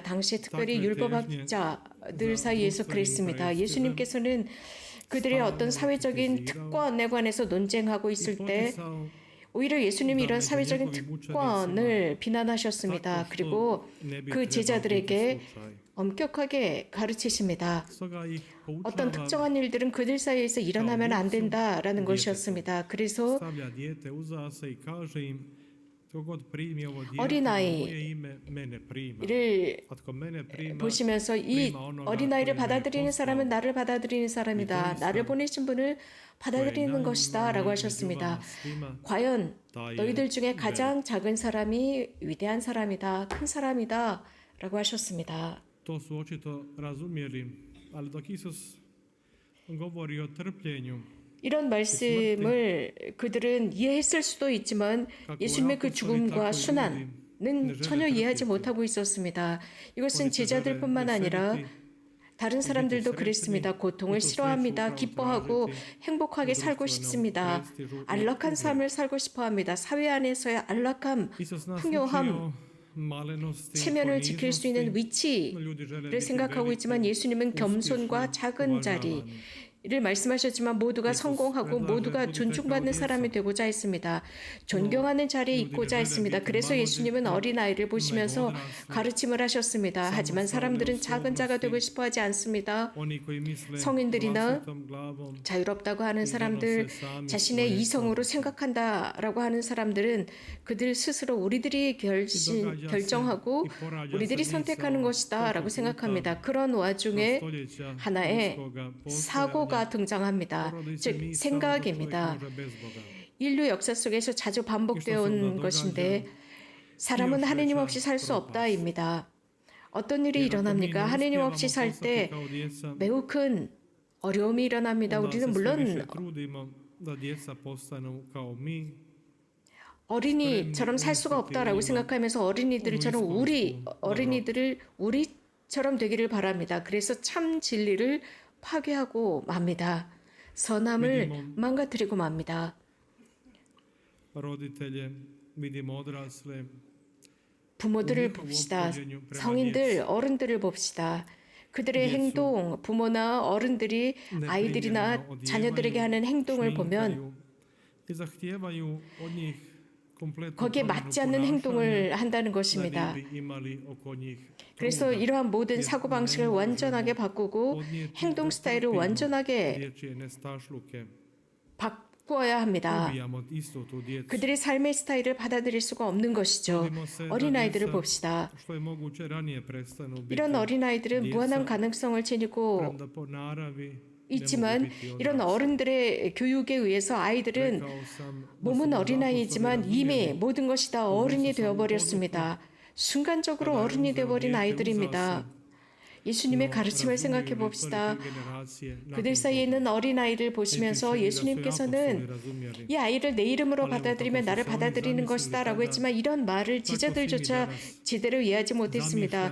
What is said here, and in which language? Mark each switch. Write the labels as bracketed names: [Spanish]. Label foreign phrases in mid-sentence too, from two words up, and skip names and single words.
[Korean] 당시 특별히 율법학자들 사이에서 그랬습니다. 예수님께서는 그들의 어떤 사회적인 특권에 관해서 논쟁하고 있을 때 오히려 예수님이 이런 사회적인 특권을 비난하셨습니다. 그리고 그 제자들에게 엄격하게 가르치십니다. [Croatian] Stoga ih [Korean] 어떤 [Croatian] poučava [Korean] 특정한 일들은 그들 사이에서 일어나면 안 된다라는 것이었습니다. 그래서 [Croatian] stavlja dijete uza se i kaže im tko god primi ovo dijete [Korean] 어린아이 [Croatian] u moje ime mene prima. [Korean] 이를 [Croatian] A tko mene prima [Korean] 보시면서 이 어린아이를 받아들이는 사람은 나를 받아들이는 사람이다. 나를 보내신 분을 받아들이는 것이다 라고 하셨습니다. 과연 너희들 중에 가장 작은 사람이 위대한 사람이다, 큰 사람이다 라고 하셨습니다. [Croatian] to su očito razumjeli, ali dok Isus govori o trpljenju [Korean] 이런 말씀을 그들은 이해했을 수도 있지만 예수님의 그 죽음과 순환은 전혀 이해하지 못하고 있었습니다. 이것은 제자들뿐만 아니라 다른 사람들도 그랬습니다. 고통을 싫어합니다. 기뻐하고 행복하게 살고 싶습니다. 안락한 삶을 살고 싶어합니다. 사회 안에서의 안락함, [Croatian] Isus nas [Korean] 풍요함, [Croatian] učio malenosti, [Korean] 체면을 지킬 수 있는 [Croatian] poniznosti. [Korean] 위치를 생각하고 있지만 예수님은 겸손과 작은 자리를 말씀하셨지만 모두가 성공하고 모두가 존중받는 사람이 되고자 했습니다. 존경하는 자리에 있고자 했습니다. 그래서 예수님은 어린아이를 보시면서 가르침을 하셨습니다. 하지만 사람들은 작은 자가 되고 싶어 하지 않습니다. [Croatian] Oni koji misle [Korean] 성인들이나 [Croatian] vlastitom glavom [Korean] 자유롭다고 하는 사람들, 자신의 이성으로 생각한다라고 하는 사람들은 그들 스스로 우리들이 결정하고 우리들이 선택하는 것이다 라고 생각합니다. 그런 와중에 [Croatian] stoljeća [Korean] 하나의 [Croatian] ljudskoga [Korean] 사고가 등장합니다. 즉 생각입니다. 인류 역사 속에서 자주 반복되어 온 것인데 사람은 하느님 없이 살 수 없다입니다. 어떤 일이 일어납니까? 하느님 없이 살 때 매우 큰 어려움이 일어납니다. 우리는 물론 [Croatian] da djeca postanu kao mi. [Korean] 어린이처럼 살 수가 없다라고 생각하면서 어린이들처럼 어린이들을 우리처럼 되기를 바랍니다. 그래서 참 진리를 파괴하고 맙니다. 선함을 망가뜨리고 맙니다. [Croatian] Roditelje, vidimo odrasle, [Korean] 부모들을 봅시다. 성인들, 어른들을 봅시다. 그들의 행동, 부모나 어른들이 아이들이나 자녀들에게 하는 행동을 보면 [Croatian] i zahtijevaju od njih kompletnu [Korean] 거기에 맞지 않는 행동을 한다는 것입니다. [Croatian] da bi imali oko njih [Korean] 그래서 이러한 모든 사고방식을 완전하게 바꾸고 행동 스타일을 완전하게 [Croatian] dječje nestašluke. [Korean] 바꿔야 합니다. [Croatian] Ubijamo isto tu djecu. [Korean] 그들의 삶의 스타일을 받아들일 수가 없는 것이죠. 어린아이들을 봅시다. [Croatian] Što je moguće ranije prestanu biti [Korean] 이런 어린아이들은 무한한 가능성을 지니고 [Croatian] premda po naravi [Korean] 있지만 이런 어른들의 교육에 의해서 아이들은 몸은 어린아이지만 이미 모든 것이 다 어른이 되어버렸습니다. 순간적으로 어른이 되어버린 아이들입니다. 예수님의 가르침을 생각해 봅시다. 그들 사이에 있는 어린아이를 보시면서 예수님께서는 이 아이를 내 이름으로 받아들이면 나를 받아들이는 것이다 라고 했지만 이런 말을 제자들조차 제대로 이해하지 못했습니다.